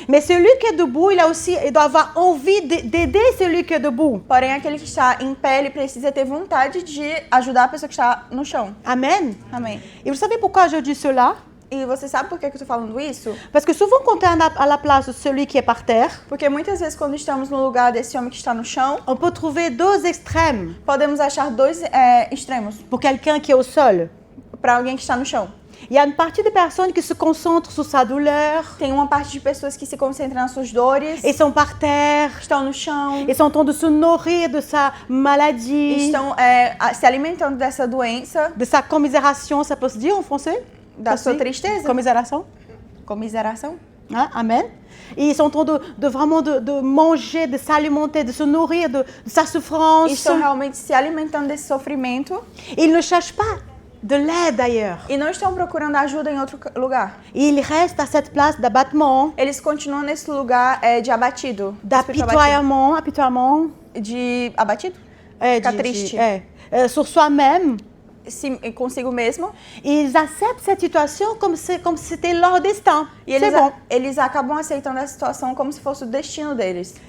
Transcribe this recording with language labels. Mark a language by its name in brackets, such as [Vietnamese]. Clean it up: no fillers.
[French] Mais celui qui est debout, il doit avoir envie d'aider celui qui est debout. [Portuguese] Porém, aquele que está em pé, ele precisa ter vontade de ajudar a pessoa que está no chão. Amen. Amém. [French] Et vous savez pourquoi je dis cela? [Portuguese] E você sabe por que eu estou falando isso? [French] Parce que souvent quand on est à la place de celui qui est par terre, [Portuguese] porque muitas vezes quando estamos no lugar desse homem que está no chão, [French] on peut trouver deux extrêmes. [Portuguese] Podemos achar dois extremos. [French] Pour quelqu'un qui est au sol. [Portuguese] Para alguém que está no chão. [French] Il y a une partie de personnes qui se concentrent sur sa douleur. [Portuguese] Tem uma parte de pessoas que se concentram nas suas dores. [French] Ils sont par terre. [Portuguese] Estão no chão. [French] Ils sont en train de se nourrir de sa maladie. [Portuguese] Estão se alimentando dessa doença. [French] De sa commisération, ça peut se dire en français? [Portuguese] Da sua tristeza. [French] Commisération. [Portuguese] Commiseração. [French] Hein? Amen. Et ils sont en train de vraiment de manger, de s'alimenter, de se nourrir de sa souffrance. [Portuguese] Estão realmente se alimentando desse sofrimento. [French] Ils ne cherchent pas de l'aide ailleurs. [Portuguese] E não estão procurando ajuda em outro lugar. [French] Et ils restent à cette place d'abattement. [Portuguese] Eles continuam nesse lugar de abatido. [French] D'apitoiement, [Portuguese] de abatido? Ficar triste. [French] Sur soi-même. [Portuguese] Consigo mesmo. [French] Ils acceptent cette situation comme si c'était leur destin. [Portuguese] E eles acabam aceitando essa situação como se fosse o destino deles.